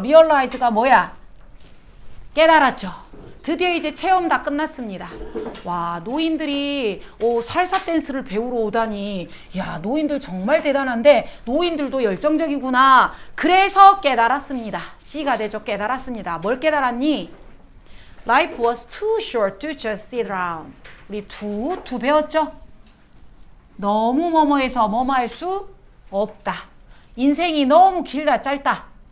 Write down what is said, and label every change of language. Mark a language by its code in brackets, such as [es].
[ko] 리얼라이즈가 뭐야? 깨달았죠. 드디어 이제 체험 다 끝났습니다. 와, 노인들이 살사 댄스를 배우러 오다니. 야, 노인들 정말 대단한데 노인들도 열정적이구나. 그래서 깨달았습니다. C가 되죠. 깨달았습니다. 뭘 깨달았니? [en] Life was too short to just sit around. [ko] 우리 두 배웠죠? 너무 뭐뭐해서 뭐뭐 할 수 없다. 인생이 너무 길다. 짧다.